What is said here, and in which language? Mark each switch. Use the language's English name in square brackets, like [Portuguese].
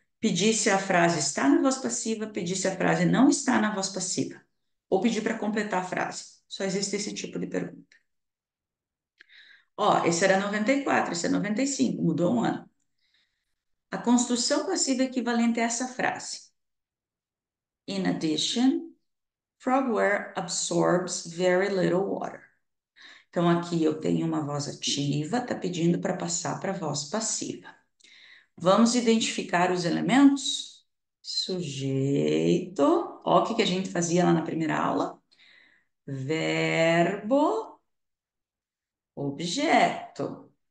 [Portuguese] Pedir se a frase está na voz passiva, pedir se a frase não está na voz passiva. Ou pedir para completar a frase. Só existe esse tipo de pergunta. Ó, esse era 94, esse é 95, mudou um ano. A construção passiva equivalente a essa frase. [English] In addition, frogware absorbs very little water. [Portuguese] Então, aqui eu tenho uma voz ativa, está pedindo para passar para a voz passiva. Vamos identificar os elementos? Sujeito. Ó, o que que a gente fazia lá na primeira aula? Verbo, objeto.